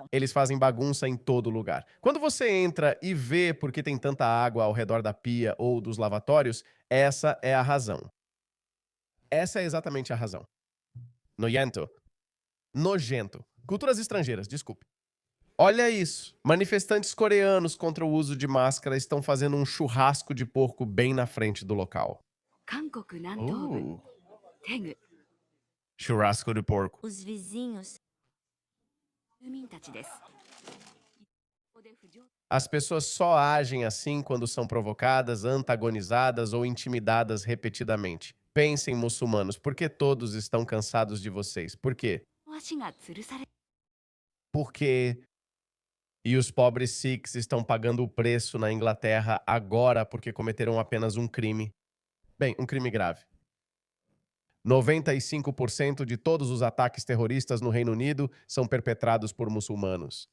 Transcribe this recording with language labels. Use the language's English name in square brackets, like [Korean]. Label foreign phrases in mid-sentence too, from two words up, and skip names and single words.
[Portuguese] Eles fazem bagunça em todo lugar. Quando você entra e vê por que tem tanta água ao redor da pia ou dos lavatórios, essa é a razão. Essa é exatamente a razão. Nojento. Nojento. Culturas estrangeiras, desculpe. Olha isso. Manifestantes coreanos contra o uso de máscara estão fazendo um churrasco de porco bem na frente do local. [Japanese] 韓国南東部テグ [Portuguese] Churrasco de porco. os vizinhos [Japanese] 住民たちです。 [Portuguese] As pessoas só agem assim quando são provocadas, antagonizadas ou intimidadas repetidamente. Pensem, muçulmanos, por que todos estão cansados de vocês? Por quê? [Japanese] 足が吊るされ [Portuguese] Porque... E os pobres Sikhs estão pagando o preço na Inglaterra agora porque cometeram apenas um crime. Bem, um crime grave. 95% de todos os ataques terroristas no Reino Unido são perpetrados por muçulmanos.